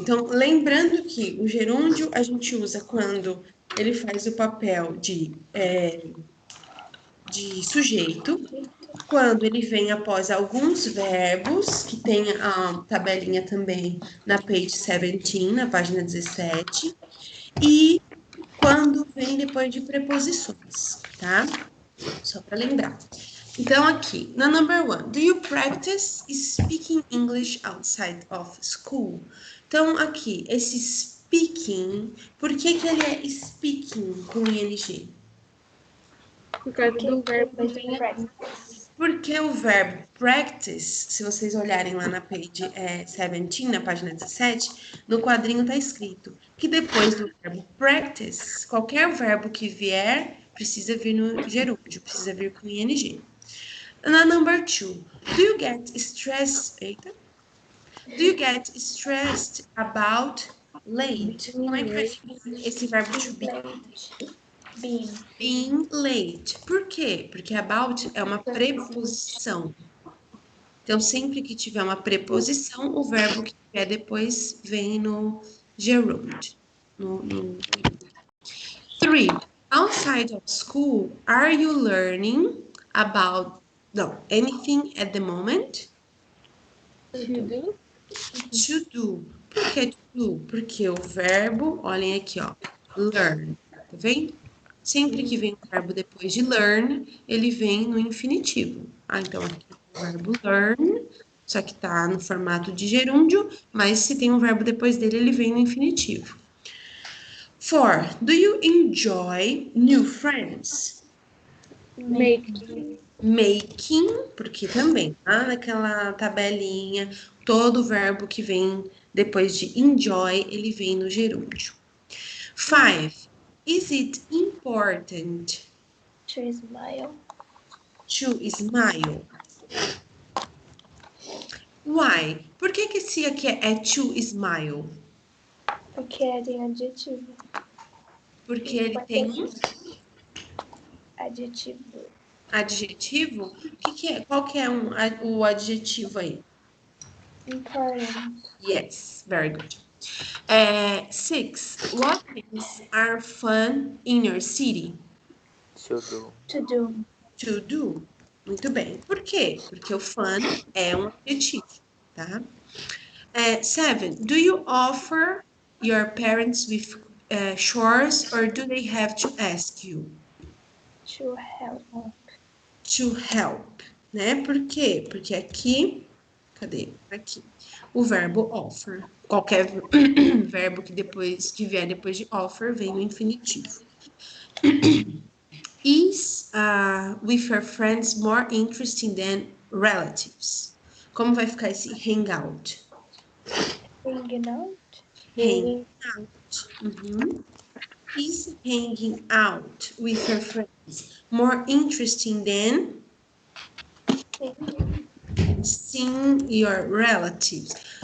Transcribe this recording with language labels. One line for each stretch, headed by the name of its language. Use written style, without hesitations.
Portuguese: Então, lembrando que o gerúndio a gente usa quando ele faz o papel de sujeito, quando ele vem após alguns verbos, que tem a tabelinha também na page 17, na página 17, e quando vem depois de preposições, tá? Só para lembrar. Então, aqui, na
English: number 1, do you practice speaking English outside of school?
Portuguese: Então, aqui, esse speaking, por que que ele é speaking com ing? por causa do verbo Porque o verbo practice, se vocês olharem lá na page 17, na página 17, no quadrinho tá escrito que depois do verbo practice, qualquer verbo que vier, precisa vir no gerúndio, precisa vir com ing.
English: Na number 2, do you get stressed? Do you get stressed about late?
Portuguese: Como é que vai ficar esse verbo
English: to be? Being late.
Portuguese: Por quê? Porque about é uma preposição. Então, sempre que tiver uma preposição, o verbo que vier depois vem no gerund. 3.
English: Outside of school, are you learning about anything at the moment? To do.
Portuguese: Por que
English: to do?
Portuguese: Porque o verbo, olhem aqui, ó, learn. Tá vendo? Sempre que vem o verbo depois de learn, ele vem no infinitivo. Então aqui o verbo learn, só que tá no formato de gerúndio, mas se tem um verbo depois dele, ele vem no infinitivo. 4.
English: Do you enjoy new friends? Making,
Portuguese: porque também, lá naquela tabelinha, todo verbo que vem depois de enjoy, ele vem no gerúndio.
English: 5. Is it important to smile? To smile. Why?
Portuguese: Por que esse aqui é
English: to smile?
Portuguese: Porque tem adjetivo. Porque ele tem um Adjetivo. adjetivo? Que é? Qual que é o adjetivo aí?
English: Important. Yes, very good. 6. What things are fun in your city? To do. To do. To do.
Portuguese: Muito bem. Por quê? Porque o fun é um adjetivo, tá? 7.
English: Do you offer your parents with chores or do they have to ask you? To help. To help,
Portuguese: né? Por quê? Porque aqui, cadê? Aqui. O verbo offer. Qualquer verbo que vier depois de offer vem no infinitivo.
English: Is with your friends more interesting than relatives?
Portuguese: Como vai ficar esse hangout?
English: Hanging out. Hang out. Uhum. Is hanging out with your friends more interesting than seeing your relatives?